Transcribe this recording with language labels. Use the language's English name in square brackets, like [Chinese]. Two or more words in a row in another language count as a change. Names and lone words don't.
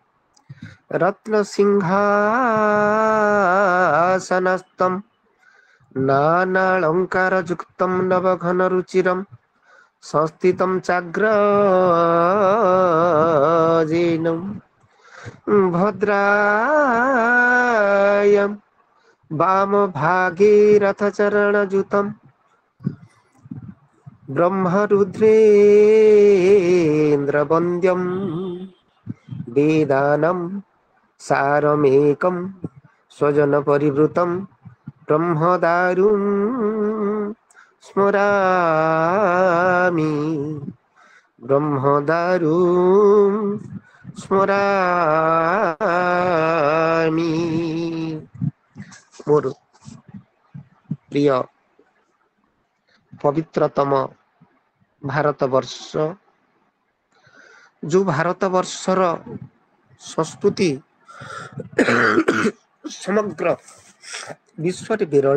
[Sanskrit] ରତ୍ନସିଂହାସନସ୍ତଂ ନାନାଳଙ୍କାର ଯୁକ୍ତଂ ନବଘନ ରୁଚିରମ୍ ସଂସ୍ଥିତଂ ଚାଗ୍ରଜେନଂ ଭଦ୍ରାୟମ୍ ବାମ ଭାଗୀରଥଚरणयुतं ब्रह्मरुद्रेन्द्रवन्द्यं वेदानं सारमेकं स्वजनपरिवृतं ब्रह्मदारुं स्मरामि ब्रह्मदारुं स्मरामि। [Odia] ମୋର ପ୍ରିୟ ପବିତ୍ରତମ ଭାରତବର୍ଷ, ଯୋଉ ଭାରତବର୍ଷର ସଂସ୍କୃତି ସମଗ୍ର ବିଶ୍ୱରେ ବିରଳ।